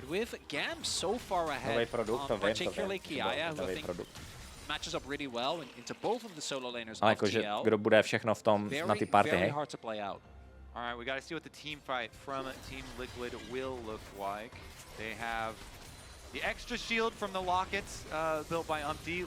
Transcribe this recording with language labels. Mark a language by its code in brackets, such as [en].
[cs] Nový produkt, to vím, nový produkt. [en] Matches up really well into both of the solo laners. [cs] Ale jakože kdo bude všechno v tom na ty party, hej? [en] Alright, we gotta see what the team fight from Team Liquid will look like. They have the extra shield from the lockets built by Umpty.